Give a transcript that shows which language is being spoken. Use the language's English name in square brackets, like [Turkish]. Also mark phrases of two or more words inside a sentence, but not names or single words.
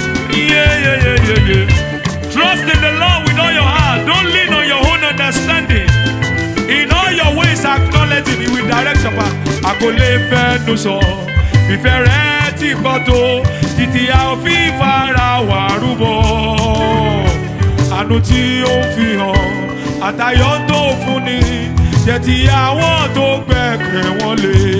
[English] Yeah, yeah, yeah, yeah, yeah. Trust in the Lord with all your heart. Don't lean on your own understanding. In all your ways, acknowledge Him. He will direct your path. [Yoruba] A kò lè fẹnu sọ, ìfẹ́ rẹ̀ ti pọ̀ tó, títí a ò fi fara wa rúbọ. Àánú tí ó ń fi hàn, àtayọ̀ tó fún ni, jẹ́ ti àwọn tó gbẹ́kẹ̀ wọn lé.